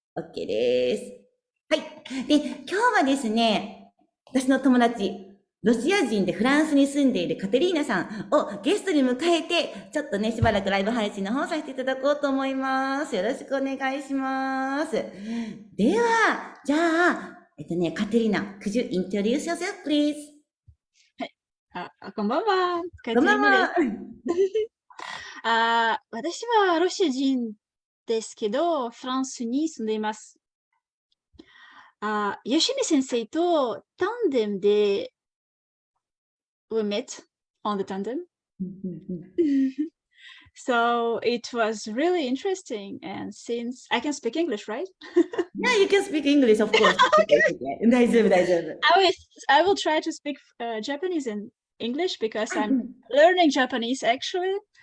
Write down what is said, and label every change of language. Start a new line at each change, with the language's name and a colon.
Japanese: OK です。はい。で、今日はですね、私の友達、ロシア人でフランスに住んでいるカテリーナさんをゲストに迎えて、ちょっとね、しばらくライブ配信の方させていただこうと思います。よろしくお願いします。では、じゃあ、
English: カテリーナ、could you introduce yourself, please?
Japanese: こんばんは。こんばんは。私はロシア人ですけど、フランスに住んでいます。ヨシミ先生とタンデムで
English: we met on the tandem. So it was really interesting. And since I can speak English, right? Yeah, you can speak English, of course.
Japanese: 大丈夫、大丈夫。
English: I will try to speak Japanese and English because I'm learning Japanese actually.